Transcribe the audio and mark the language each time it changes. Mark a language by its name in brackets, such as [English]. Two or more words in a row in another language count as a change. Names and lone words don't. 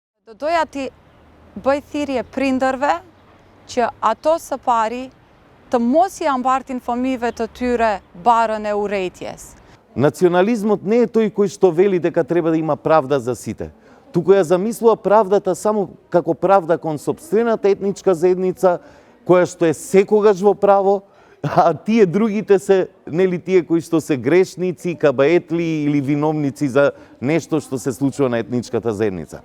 [Albanian] Dojati bëj thirrje prindërve që ato së pari të mos i ambartin fëmijëve të tyre barën e urrejtjes. [Macedonian] Национализмот не е тој кој што вели дека треба да има правда за сите, туку ја замислува правдата само како правда кон сопствената етничка заедница, која што е секогаш во право, а тие другите се, нели тие кои што се грешници, кабаетли или виновници за нешто што се случува на етничката заедница.